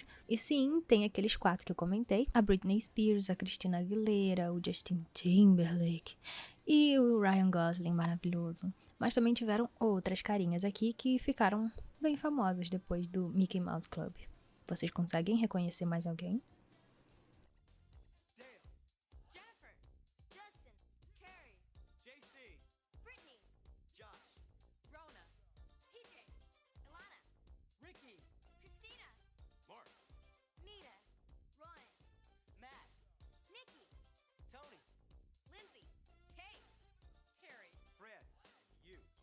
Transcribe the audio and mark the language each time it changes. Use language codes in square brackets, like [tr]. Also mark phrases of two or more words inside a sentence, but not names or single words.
[pt] E sim, tem aqueles 4 que eu comentei. A Britney Spears, a Christina Aguilera, o Justin Timberlake e o Ryan Gosling maravilhoso. Mas também tiveram outras carinhas aqui que ficaram bem famosas depois do Mickey Mouse Club. Vocês conseguem reconhecer mais alguém? Dale, Jennifer, Justin, Carrie, JC, Brittany, Josh, Rona, TJ, Ilana, Ricky, Christina, Mark, Mita, Ryan, Matt, Nikki, Tony, Lindsay, Tay, Terry, Fred, you.